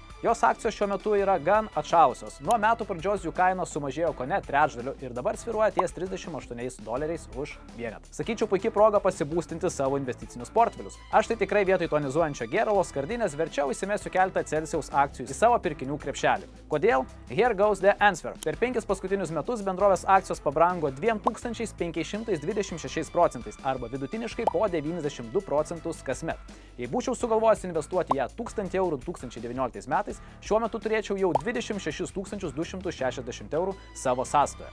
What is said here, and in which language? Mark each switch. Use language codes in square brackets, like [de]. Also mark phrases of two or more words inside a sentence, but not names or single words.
[lt] Jos akcijos šiuo metu yra gan atšalusios. Nuo metų pradžios jų kainos sumažėjo kone trečdaliu ir dabar svyruoja ties $38 už vienetą. Sakyčiau, puikiai proga pasibūstinti savo investicinius portfelius. Aš tai tikrai vietoj tonizuojančio gėralo skardinės verčiau įsimesiu keletą Celsius akcijų į savo pirkinių krepšelį. Kodėl? [en] Here goes the answer. [lt] Per 5 paskutinius metus bendrovės akcijos pabrango 2526% arba vidutiniškai po 92% kasmet. Jei būčiau sugalvojęs investuoti ją 1000 eurų 2019 metais, šiuo metu turėčiau jau 26 260 eurų savo sąstoje.